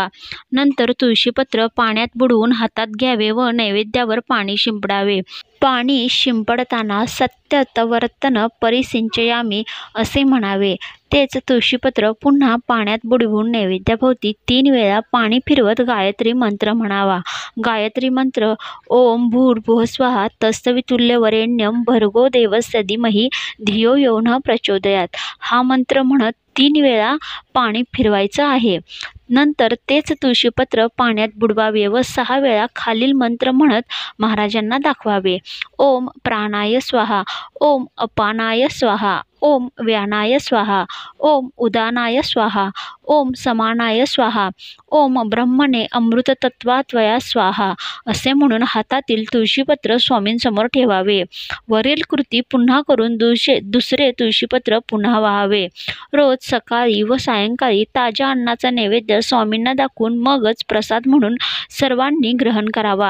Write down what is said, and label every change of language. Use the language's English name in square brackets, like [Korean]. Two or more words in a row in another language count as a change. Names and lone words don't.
[Marathi] नंतर तुळशीपत्र पाण्यात बुडवून हातात घ्यावे व नैवेद्यावर पाणी शिंपडावे. पाणी शिंपडताना [Sanskrit] सत्यतवर्तन परिसिंचयामी [Marathi] असे म्हणावे. तेच तुळशीपत्र पुन्हा पाण्यात बुडवून नैवेद्याभोवती 3 वेळा पाणी फिरवत गायत्री मंत्र म्हणावा. गायत्री मंत्र [Sanskrit] ओम भूर्भुवः स्वः तत्सवितुल्यवरेण्यं भर्गो देवस्य धीमहि धियो यो नः प्रचोदयात् [Marathi] हा मंत्र म्हणत 3 वेळा पाणी फिरवायचं आहे. नंतर तेच तुळशीपत्र पाण्यात बुडवावे व 6 वेळा खालील मंत्र म्हणत महाराजांना दाखवावे. [Sanskrit] ओम प्राणाय स्वाहा, ओम अपानाय स्वाहा, ओम व्यानाय स्वाहा, ओम उदानाय स्वाहा, ओम समानाय स्वाहा, ओम ब्रह्मणे अमृततत्वात्वया स्वाहा [Marathi] असे म्हणून हातातील तुळशीपत्र स्वामींसमोर ठेवावे. वरील कृती पुन्हा करून दुसरे तुळशीपत्र पुन्हा वाहावे. रोज सकाळी व सायंकाळी ताज्या अन्नाचा नैवेद्य स्वामींना दाखवून मगच प्रसाद म्हणून सर्वांनी ग्रहण करावा.